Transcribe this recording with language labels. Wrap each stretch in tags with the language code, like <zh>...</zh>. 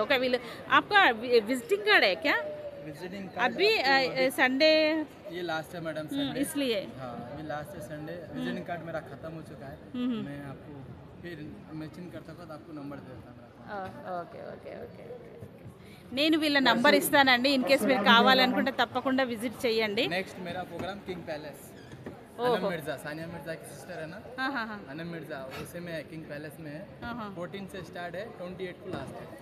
<hi>Okay आपका visiting card है क्या? विजिटिंग अभी संडे ये लास्ट है मैडम, संडे इसलिए. हाँ ये लास्ट है संडे. विजिटिंग कार्ड मेरा खत्म हो चुका है. मैं आपको फिर मैचिंग करता था तो आपको नंबर देता हूँ.</hi> <te>ఓకే నేను వీళ్ళ నంబర్ ఇస్తానండి. ఇన్ కేస్ మీరు కావాలనుకుంటే తప్పకుండా విజిట్ చేయండి.</te> <hi>नेक्स्ट मेरा programme king palace. Anam Mirza, Sania Mirza की सिस्टर है ना. अनम मिर्जा उसे में किंग पैलेस में है. 14 से स्टार्ट है, 28 को लास्ट है.</hi>